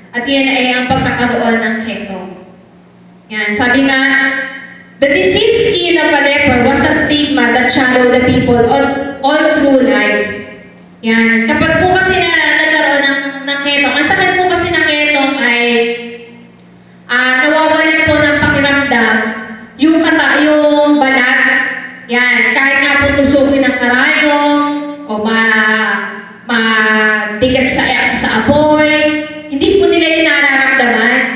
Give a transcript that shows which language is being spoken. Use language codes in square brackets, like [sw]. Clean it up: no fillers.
[tl] At yan ay ang pagkakaroon ng ketong. Yan, sabi nga, [en] the diseased skin of a leper was a stigma that shadowed the people all through life. [tl] Yan. Kapag po kasi nagkaroon ng ketong, ang sakit po kasi ng ketong ay nawawalan po ng pakiramdam yung balat. Yan. Kahit nga po tusukin ng karayong o matigat sa apoy, hindi po nila yung nararamdaman.